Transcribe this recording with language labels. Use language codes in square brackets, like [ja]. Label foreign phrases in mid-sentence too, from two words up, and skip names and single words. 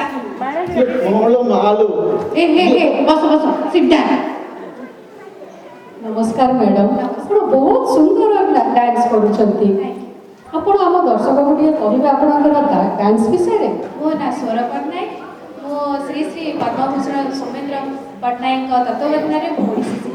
[or] ସେ କଣ ମାଲୋ [hi] ए हे हे बस बस [en] sit down [or] ନମସ୍କାର ମ୍ୟାଡ଼ାମ ଆପଣ ବହୁତ ସୁନ୍ଦର ଡ୍ୟାନ୍ସ କରୁଛନ୍ତି ଆପଣ ଆମ ଦର୍ଶକଙ୍କୁ ଟିକେ କହିବେ ଆପଣଙ୍କର ଡ୍ୟାନ୍ସ ବିଷୟରେ ମୋ ନାଁ ସ୍ୱର ପଟ୍ଟନାୟକ ମୁଁ ଶ୍ରୀ ଶ୍ରୀ ପଦ୍ମଭୂଷଣ ସୌମେନ୍ଦ୍ର ପଟ୍ଟନାୟକଙ୍କ ତତ୍ତ୍ୱାବଧାନରେ ମୁଁ ଓଡ଼ିଶୀ ଶିଖେ